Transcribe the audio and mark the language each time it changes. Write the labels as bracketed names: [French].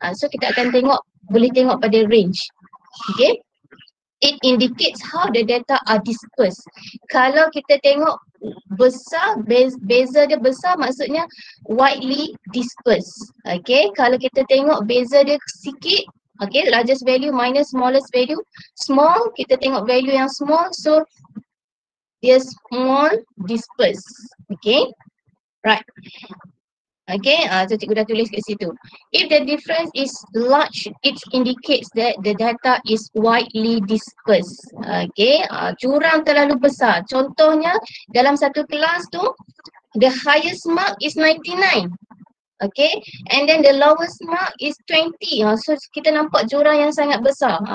[Malay] So kita akan boleh tengok pada range. [English] Okay, it indicates how the data are dispersed. [Malay] Kalau kita tengok besar, beza dia besar, maksudnya [English] widely dispersed. [Malay] Okay, kalau kita tengok beza dia sikit, okay, [English] largest value minus smallest value, small, [Malay] kita tengok value yang small, so dia [English] small dispersed. [Malay] Okay, right. Okay, so cikgu dah tulis kat situ. [English] If the difference is large, it indicates that the data is widely dispersed. [Malay] Okay, jurang terlalu besar. Contohnya dalam satu kelas tu, [English] the highest mark is 99. Okay, and then the lowest mark is 20. [Malay] So kita nampak jurang yang sangat besar.